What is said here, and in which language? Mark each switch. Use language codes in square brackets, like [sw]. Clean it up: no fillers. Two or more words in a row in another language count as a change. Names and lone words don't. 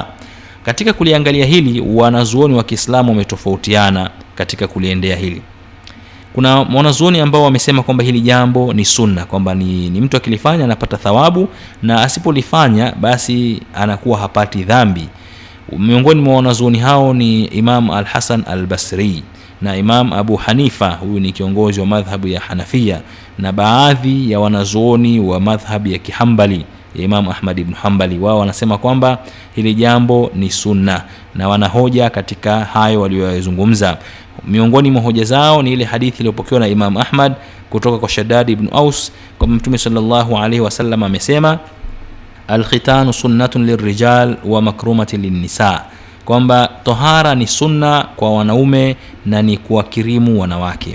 [sw] Katika kuliangalia hili, wanazuoni wa Kiislamu wametofautiana katika kuliendea hili. Kuna wanazuoni ambao wamesema kwamba hili jambo ni sunna, kwamba ni mtu akilifanya anapata thawabu, na asipolifanya basi anakuwa hapati dhambi. Miongoni mwa wanazuoni hao ni Imam Al-Hasan Al-Basri na Imam Abu Hanifa, huyu ni kiongozi wa madhhabu ya Hanafia, na baadhi ya wanazuoni wa madhhabu ya Kihambali ya Imam Ahmad ibn Hanbali. Wao wanasema kwamba hili jambo ni sunna, na wanahoja katika hayo waliyozungumza. Miongoni mwa hoja zao ni ile hadithi iliyopokewa na Imam Ahmad kutoka kwa Shaddad ibn Aus kwamba Mtume [ar] صلى الله عليه وسلم [sw] amesema, [ar] الختان سنة للرجال ومكرمة للنساء, [sw] kwamba tohara ni sunna kwa wanaume na ni kuwakirimu wanawake.